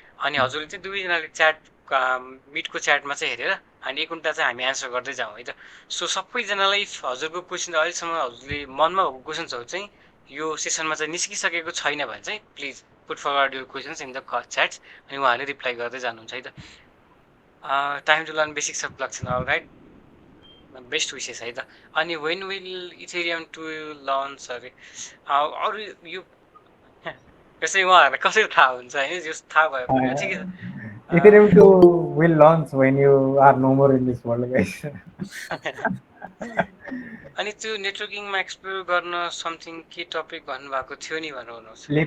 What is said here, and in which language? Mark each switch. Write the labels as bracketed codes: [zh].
[ne] अनि हजुरले चाहिँ दुवैजनाले च्याट मिटको च्याटमा चाहिँ हेरेर अनि एक घन्टा चाहिँ हामी एन्सर गर्दै जाउँ है त। सो सबैजनालाई इफ हजुरको क्वेसन अहिलेसम्म हजुरले मनमा भएको क्वेसन्सहरू चाहिँ यो सेसनमा चाहिँ निस्किसकेको छैन भने चाहिँ [en] please put forward your questions in the chats, [ne] अनि उहाँहरूले रिप्लाई गर्दै जानुहुन्छ है त। [en] Time to learn basics of blockchain, all right, best wishes है त। [ne] अनि [en] when will Ethereum to launch [ne] अरे अरू यो यसै उहाँहरूलाई कसरी थाहा हुन्छ होइन, जस थाहा भयो भने ठिकै छ। [en] Ethereum 2 will launch when you are no more in this world, guys. [ne] अनि त्यो नेटवर्किङमा एक्सप्लोर गर्न समथिङ के टपिक भन्नुभएको थियो नि भन्नुहोस्।